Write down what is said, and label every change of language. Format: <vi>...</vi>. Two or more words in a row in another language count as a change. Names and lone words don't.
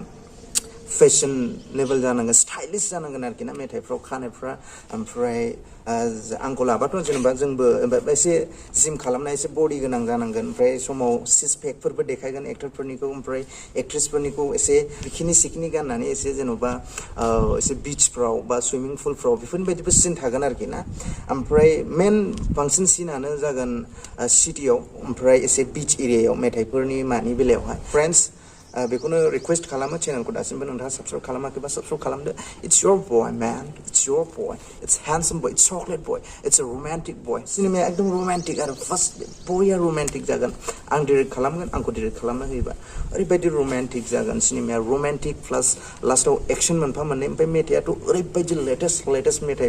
<brx>फेशनेबल जानांगोन स्टाइलिश जानांगोन आरोखि ना मेथाइफ्राव खानायफ्रा ओमफ्राय आंखौ लाबाथ' जेनेबा जोंबो एसे जिम खालामनाय एसे बडि गोनां जानांगोन ओमफ्राय समाव</brx> <en>six packफोरबो</en> <brx>देखायगोन एक्टरफोरनिखौ ओमफ्राय एक्ट्रेसफोरनिखौ एसे बिकिनि गाननानै एसे जेन'बा एसे बिचफ्राव बा</brx> <en>swimming poolफ्राव</en> <brx>बेफोरबायदिबो सिन थागोन आरोखि ना ओमफ्राय मेन बांसिन सिनानो जागोन सिटियाव ओमफ्राय एसे</brx> <en>beach areaयाव</en> <brx>मेथाइफोरनि मानि बेलायावहाय फ्रेन्ड्स बेखौनो रिक्वेस्ट खालामो चेनेलखौ दासिमबो नोंथाङा साबस्क्राइब खालामाखैबा साबस्क्राइब खालामदो</brx> <en>it's your boy man it's your boy it's handsome boy it's chocolate boy it's a romantic boy</en> <brx>सिनेमाया एकदम रोमांटिक आरो</brx> <en>first boyआ</en> <brx>रोमांटिक जागोन आं डिरेक्ट खालामगोन आंखौ डिरेक्ट खालामना होयोबा ओरैबायदि रोमांटिक जागोन सिनेमाया</brx> <en>romantic plus lastआव</en> <brx>एक्सन मोनफा मोननै ओमफ्राय मेथाइआथ' ओरैबायदि लेटेस्ट मेथाइ</brx>